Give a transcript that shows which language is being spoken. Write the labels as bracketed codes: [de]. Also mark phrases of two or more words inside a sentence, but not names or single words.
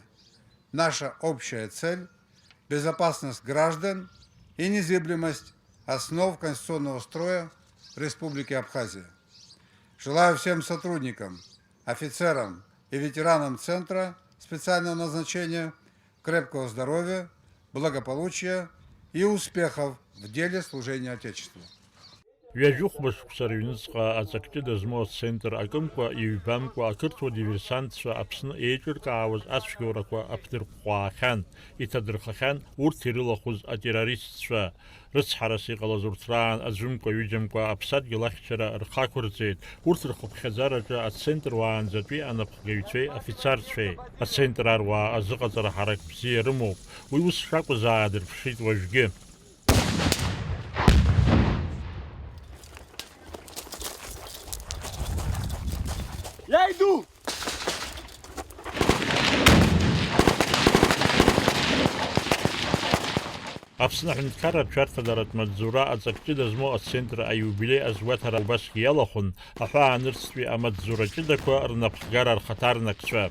[ru] Наша общая цель – безопасность граждан и незыблемость основ конституционного строя Республики Абхазия. Желаю всем сотрудникам, офицерам и ветеранам Центра специального назначения крепкого здоровья, благополучия и успехов в деле служения Отечеству. [ab] Ҩажәихәба шықәса рыҩныҵҟа аҵак-ҷыда змоу ацентр акымкәа иҩбамкәа ақырҭуа диверсантцәа Аԥсны еиҿыркаауаз ацәгьоурақәа аԥдырҟәҟәаахьан, иҭадырхахьан урҭ ирылахәыз атеррористцәа. Рыцҳарас иҟалаз урҭ раан аӡәымкәа-ҩыџьамкәа аԥсадгьыл ахьчара рхақәырҵеит. Урҭ рхыԥхьаӡараҿы ацентр уаанӡатәи анапхгаҩцәеи афицарцәеи. Ацентр аруаа азыҟаҵара ҳарак бзиа рымоуп. Уи ус шакәыз аадырԥшит уажәгьы. [ru] Я иду! [ab] Аԥсны Аҳәынҭқарратә Шәарҭадаратә маҵзура аҵак-ҷыда змоу ацентр аиубилеи азгәаҭара убасгьы иалахәын аҳәааныцтәи амаҵзура ҷыдақәа рнапхгара рхаҭарнакцәа.